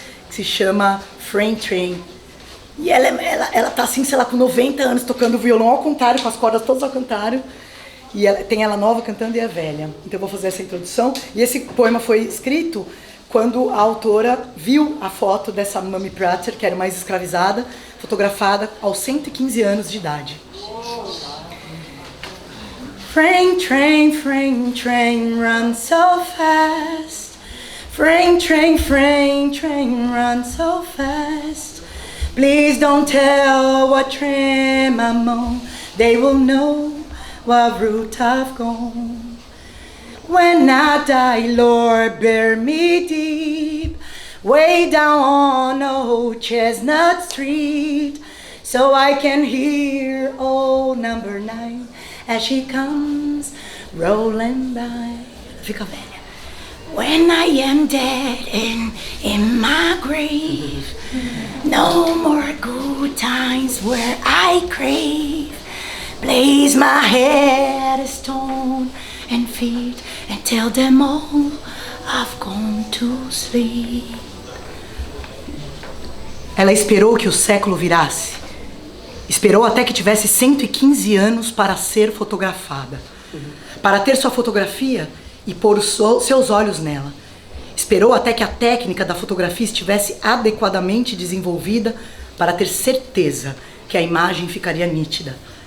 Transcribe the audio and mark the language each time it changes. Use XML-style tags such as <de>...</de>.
<pt>Que se chama Freight Train. E ela tá assim, sei lá, com 90 anos tocando violão ao contrário, com as cordas todas ao contrário. E tem ela nova cantando e a velha. Então eu vou fazer essa introdução. E esse poema foi escrito quando a autora viu a foto dessa Mamie Prater, que era mais escravizada, fotografada aos 115 anos de idade.</pt> <en>Freight train, run so fast. Freight train, run so fast. Please don't tell what train I'm on. They will know what route I've gone. When I die, Lord, bury me deep, way down on Old Chestnut Street, so I can hear old number 9 as she comes rolling by.</en> <pt>Fica velha.</pt> <en>When I am dead and in my grave, no more good times where I crave. Blaze my head a stone and feet and tell them all I've gone to sleep.</en> <pt>Ela esperou que o século virasse. Esperou até que tivesse 115 anos para ser fotografada. Para ter sua fotografia e pôr os seus olhos nela. Esperou até que a técnica da fotografia estivesse adequadamente desenvolvida para ter certeza que a imagem ficaria nítida.</pt>